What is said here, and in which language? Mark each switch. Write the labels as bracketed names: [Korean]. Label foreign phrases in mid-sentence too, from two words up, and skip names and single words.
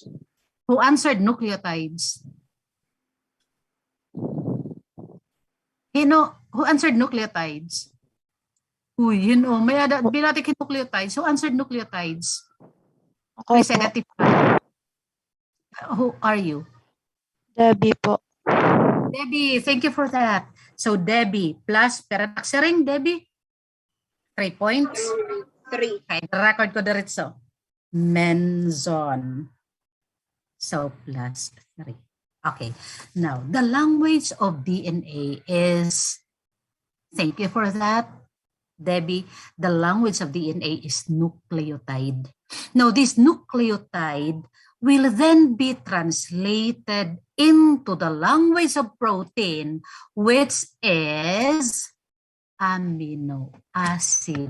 [English] Who answered nucleotides? Who answered nucleotides? [Waray] May binatik nucleotides. [English] Who answered nucleotides? Please identify. Who are you? Debbie po. Debbie, thank you for that. So Debbie plus, [Waray] pero naksiring Debbie? [English] 3 points? 3. [Waray] Okay, record ko diretso. Menzon. [English] So plus 3. Okay, now the language of DNA is, thank you for that, Debbie. The language of DNA is nucleotide. Now this nucleotide will then be translated into the language of protein, which is amino acid.